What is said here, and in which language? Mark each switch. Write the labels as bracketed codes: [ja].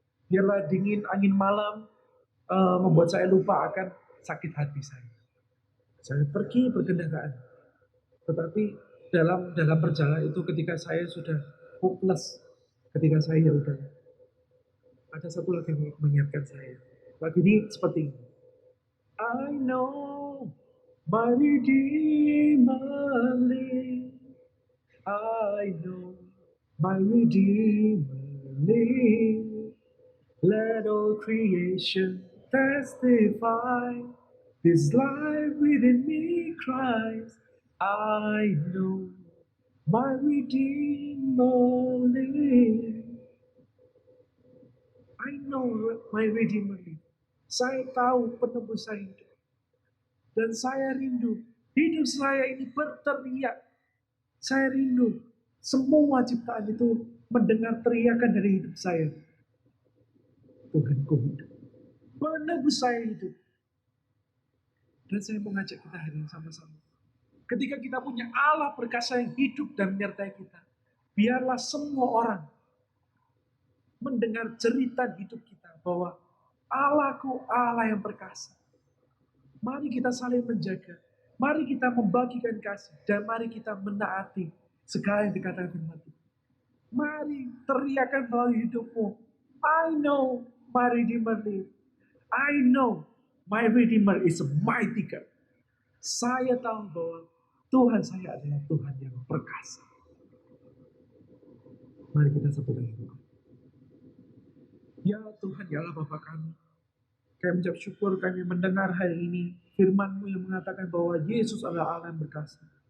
[id] Biarlah dingin angin malam membuat saya lupa akan sakit hati saya. Saya pergi berkendaraan. Tetapi dalam perjalanan itu ketika saya sudah hopeless ketika saya ya udah. Ada satu lagu yang mengingatkan saya. Lagu ini seperti ini. [en] I know my Redeemer lives. I know my Redeemer lives. Let all creation testify. This life within me cries. I know my Redeemer lives. I know my Redeemer lives. [id] Saya tahu penebus saya hidup. Dan saya rindu. Hidup saya ini berteriak. Saya rindu. Semua ciptaan itu mendengar teriakan dari hidup saya. Tuhanku hidup. Penebus saya hidup. Dan saya mengajak kita hari ini sama-sama. Ketika kita punya Allah perkasa yang hidup dan menyertai kita. Biarlah semua orang mendengar cerita hidup kita. Bahwa Allahku Allah yang perkasa. Mari kita saling menjaga. Mari kita membagikan kasih. Dan mari kita menaati segala yang dikatakan firman Tuhan. Mari teriakan melalui hidupmu. [en] I know my Redeemer lives. I know my Redeemer is a mighty God. [id] Saya tahu bahwa Tuhan saya adalah Tuhan yang perkasa. Mari kita sebut dengan Tuhan. Ya Tuhan, ya Allah Bapa kami. Kami mengucap syukur kami mendengar hari ini firman-Mu yang mengatakan bahwa Yesus adalah Allah yang berkasa.